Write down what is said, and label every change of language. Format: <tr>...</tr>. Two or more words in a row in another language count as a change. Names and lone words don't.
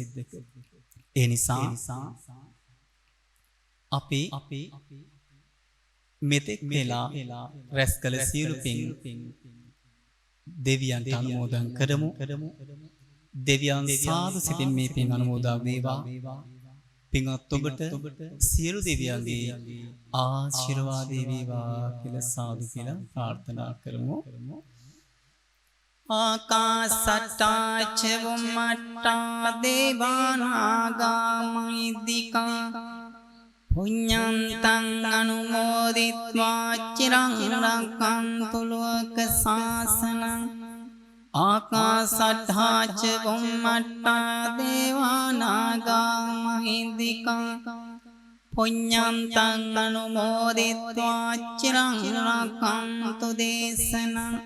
<si>ඒ නිසා අපි මෙතෙක් වෙලා රැස් කළ සියලු පින් දෙවියන්ට අනුමෝදන් කරමු. දෙවියන් සාදු සිතින් මේ පින් අනුමෝදා වේවා. පින්වත් ඔබට සියලු දෙවියන්ගේ ආශිර්වාද වේවා කියලා සාදු කියලා ප්‍රාර්ථනා කරමු.</si> <pi>ආකාසට්ටා ච වුම්මට්ටා දේවානාගා මහිද්దికා පුඤ්ඤන්තං අනුමෝදිත්වා චිරං රක්ඛන්තු ලෝක සාසනං ආකාසට්ටා ච වුම්මට්ටා දේවානාගා මහිද්దికා පුඤ්ඤන්තං අනුමෝදිත්වා චිරං රක්ඛන්තු දේශනං</pi>